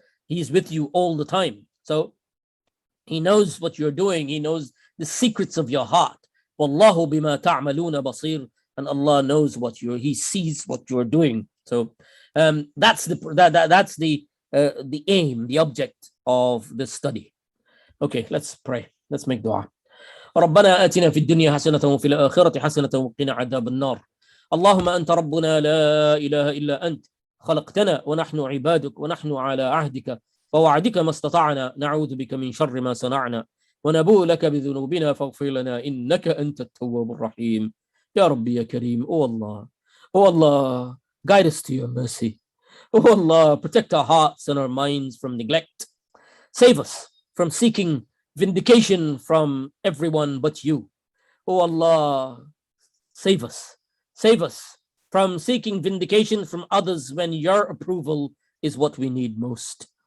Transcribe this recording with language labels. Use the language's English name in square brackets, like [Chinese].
[English] He is with you all the time. So He knows what you're doing. He knows the secrets of your heart. [Arabic] Wallahu bima ta'maluna basir, [English] and Allah knows He sees what you're doing. So that's the aim, the object of this study. Okay, let's pray. Let's make dua. [Arabic] ربنا آتنا في الدنيا حسنة وفي الآخرة حسنة وقنا عذاب النار. اللهم أنت ربنا لا إله إلا أنت، خلقتنا ونحن عبادك، ونحن على عهدك ووعدك ما استطعنا، نعوذ بك من شر ما صنعنا، ونبوء لك بذنوبنا فاغفر لنا إنك أنت التواب الرحيم. يا ربي يا كريم. [English] Oh Allah, guide us to your mercy. Oh Allah, protect our hearts and our minds from neglect. Save us from seeking vindication from everyone but you. Oh Allah, save us from seeking vindication from others when your approval is what we need most.